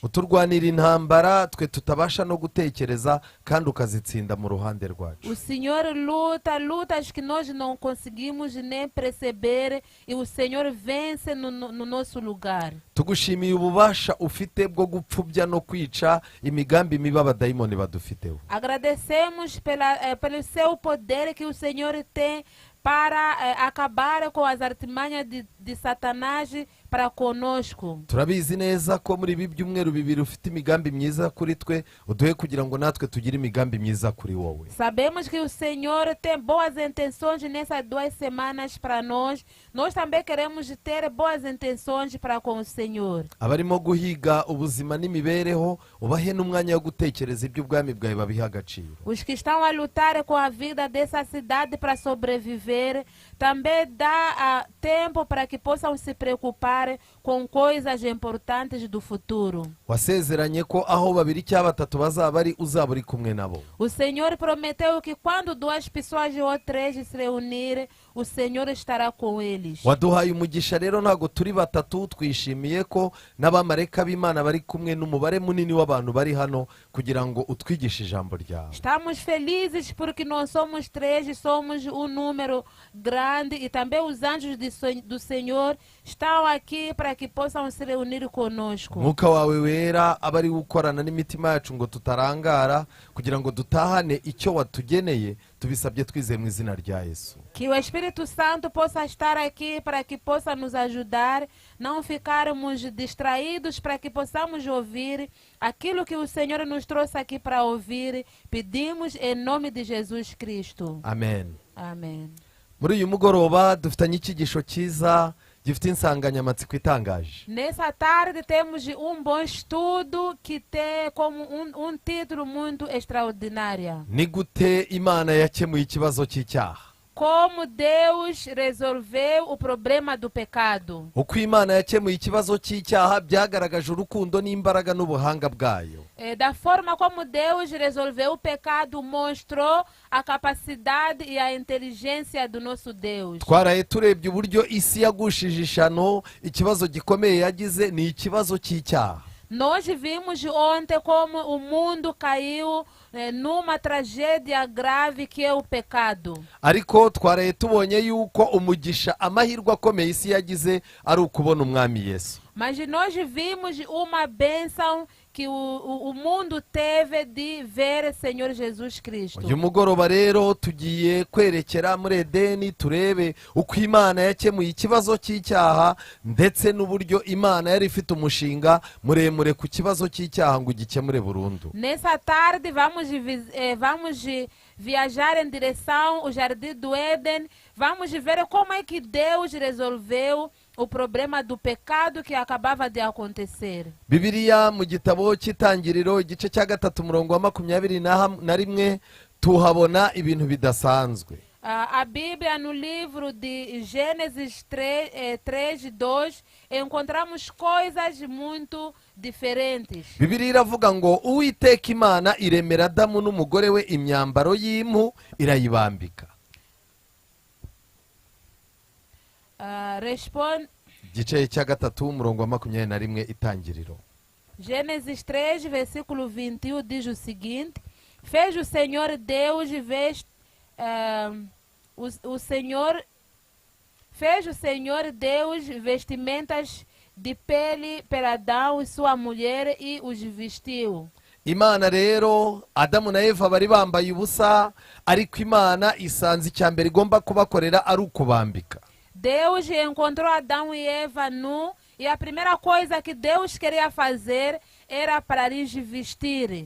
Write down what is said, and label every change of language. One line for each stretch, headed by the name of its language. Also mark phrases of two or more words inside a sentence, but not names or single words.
Kinyarwanda: Uturwanira intambara twe tutabasha no gutekereza kandi ukazitsinda mu ruhande rwacu.
Portuguese: O Senhor luta lutas que nós não conseguimos nem perceber e o Senhor vence no nosso lugar.
Kinyarwanda: Tugushimiye ububasha ufite bwo gupfubya no kwica imigambi mibi abadayimoni badufiteho.
Portuguese: Agradecemos pelo seu poder que o Senhor tem para acabar com as artimanhas de Satanás para conosco.
Kinyarwanda: Turabizi neza ko muri ibi byumweru bibiri ufite imigambi myiza kuri twe, uduhe kugira ngo natwe tugire imigambi myiza kuri wowe.
Portuguese: Sabemos que o Senhor tem boas intenções nessas 2 semanas para nós. Nós também queremos ter boas intenções para com o Senhor.
Kinyarwanda: Abarimo guhiga ubuzima n'imibereho, ubahe n'umwanya wo gutekereza iby'ubwami bwawe babiha agaciro.
Portuguese: Os que estão a lutar com a vida dessa cidade para sobreviver, também dá tempo para que possam se preocupar com coisas importantes do futuro.
Kinyarwanda: Wasezeranye ko aho babiri cyangwa batatu bazaba ari uzaba uri kumwe nabo.
Portuguese: O Senhor prometeu que quando 2 pessoas ou 3 se reunirem, o Senhor estará com eles.
Kinyarwanda: Waduhaye umugisha rero ntago turi batatu, twishimiye ko n'abamarayika b'Imana bari kumwe n'umubare munini w'abantu bari hano kugira ngo utwigishe ijambo ryawe.
Portuguese: Estamos felizes porque não somos 3, somos um número grande e também os anjos do Senhor estão aqui para que possam se reunir conosco.
Kinyarwanda: Mwuka wawe wera abari gukorana n'imitima yacu ngo tutarangara kugira ngo dutahane icyo watugeneye, tubisabye twizeye mu izina rya Yesu.
Portuguese: Que o Espírito Santo possa estar aqui para que possa nos ajudar, não ficarmos distraídos, para que possamos ouvir aquilo que o Senhor nos trouxe aqui para ouvir. Pedimos em nome de Jesus Cristo.
Kinyarwanda: Amen.
Portuguese: Amém.
Kinyarwanda: Muri uyu mugoroba dufitanye icyigisho cyiza gifite insanganyamatsiko itangaje.
Portuguese: Nessa tarde temos um bom estudo que tem como título muito extraordinário.
Kinyarwanda: Ni gute Imana yakemuye ikibazo cy'icyaha?
Portuguese: como Deus resolveu o problema do pecado.
Kinyarwanda: uko imana yakemuye ikibazo cy'icyaha byagaragaje urukundo n'imbaraga n'ubuhanga bwayo.
Portuguese: Da forma como Deus resolveu o pecado, mostrou a capacidade e a inteligência do nosso Deus.
Kinyarwanda: Twaraye turebye uburyo isi yagushije ishano, ikibazo gikomeye yagize ni ikibazo cy'icyaha.
Portuguese: Nós vimos ontem como o mundo caiu numa tragédia grave que é o pecado.
Kinyarwanda: Ariko twaraye tubonye yuko umugisha, amahirwe akomeye isi yagize ari ukubona umwami Yesu.
Portuguese: Mas nós vimos uma bênção que o mundo teve de ver Senhor Jesus Cristo.
Kinyarwanda: Uyu mugoroba rero tugiye kwerekera muri Edeni, turebe uko Imana yakemuye ikibazo cy'icyaha ndetse n'uburyo Imana yari ifite umushinga muremure ku kibazo cy'icyaha ngo gikemure burundu.
Portuguese: Nessa tarde vamos viajar em direção ao Jardim do Éden. Vamos ver como é que Deus resolveu o problema do pecado que acabava de acontecer.
Kinyarwanda: Bibiliya mu gitabo cy'Itangiriro igice cya 3 umurongo wa 21 tuhabona ibintu bidasanzwe.
Portuguese: A Bíblia, no livro de Gênesis 3:2, encontramos coisas muito diferentes.
Kinyarwanda: Bibiliya iravuga ngo Uwiteka Imana iremera Adamu n'umugore we imyambaro y'impu irayibambika.
Portuguese: Responde.
Kinyarwanda: Igice cya 3 umurongo wa 21 Itangiriro.
Portuguese: Gênesis 3, versículo 21 diz o seguinte: fez o Senhor Deus fez o Senhor Deus vestimentas de pele para Adão e sua mulher e os vestiu.
Kinyarwanda: Imana rero Adamu na Eva bari bambaye ubusa, ariko Imana isanze icyambere igomba kubakorera ari ukubambika.
Portuguese: Deus encontrou Adão e Eva nu, e a primeira coisa que Deus queria fazer era para lhes vestir.